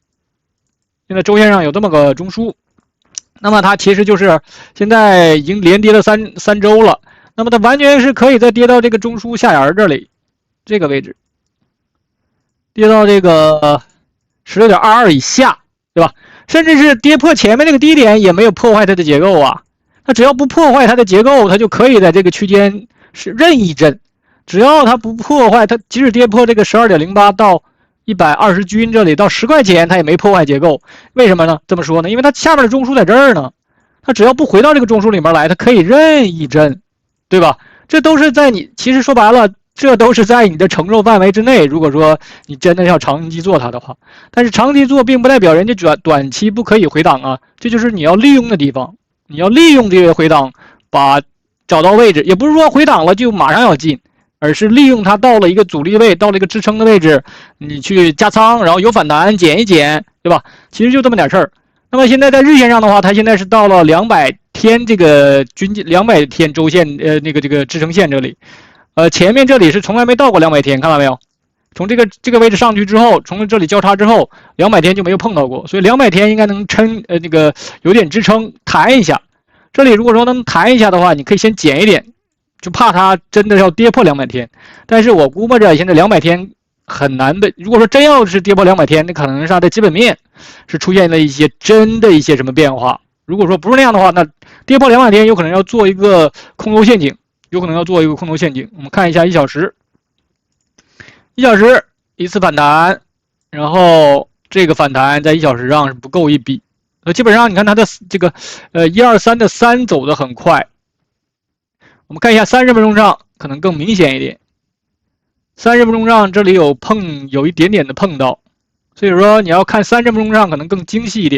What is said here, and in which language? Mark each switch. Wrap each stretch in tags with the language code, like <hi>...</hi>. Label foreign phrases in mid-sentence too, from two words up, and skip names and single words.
<zh>現在周線上有這麼個中樞，那麼它其實就是現在已經連跌了三周了。那麼它完全是可以再跌到這個中樞下沿這裡，這個位置，跌到這個16.22以下，對吧？甚至是跌破前面那個低點也沒有破壞它的結構啊。它只要不破壞它的結構，它就可以在這個區間是任意震。只要它不破壞，它即使跌破這個12.08到120均這裡到10塊錢，它也沒破壞結構。為什麼呢？這麼說呢？因為它下面的中樞在這兒呢，它只要不回到這個中樞裡面來，它可以任意震。對吧？這都是在你，其實說白了，這都是在你的承受範圍之內。如果說你真的要長期做它的話，但是長期做並不代表人家短期不可以回檔啊。這就是你要利用的地方，你要利用這個回檔，找到位置，也不是說回檔了就馬上要進，而是利用它到了一個阻力位，到了一個支撐的位置，你去加倉，然後有反彈減一減，對吧？其實就這麼點事兒。那麼現在在日線上的話，它現在是到了200天這個200天周線這個支撐線這裡，前面這裡是從來沒到過200天，看到沒有？從這個位置上去之後，從這裡交叉之後，200天就沒有碰到過，所以200天應該能撐這個有點支撐，彈一下。這裡如果說能彈一下的話，你可以先減一點，就怕它真的要跌破200天。但是我估摸着現在200天很難的，如果說真要是跌破200天，那可能是它的基本面是出現了一些真的一些什麼變化。如果說不是那樣的話，那跌破200天有可能要做一個空頭陷阱，我們看一下1小時，1小時一次反彈，然後這個反彈在1小時上是不夠一筆。基本上你看它的這個123的3走得很快。我們看一下30分鐘上可能更明顯一點。30分鐘上這裡有一點點的碰到，所以說你要看30分鐘上可能更精細一點。</zh>